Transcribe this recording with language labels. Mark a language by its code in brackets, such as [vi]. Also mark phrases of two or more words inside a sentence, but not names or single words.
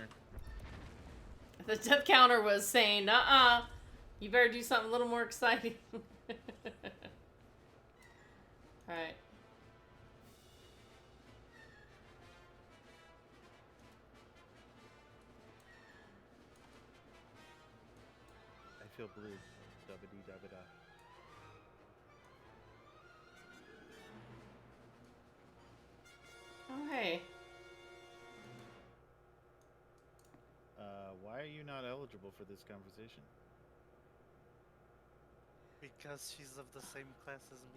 [en] The death counter was saying, you better do something a little more exciting. Alright. I feel blue. Dabba-dee-dabba-da. Oh, hey. Why are you not eligible for this conversation? Because she's of the same class as me.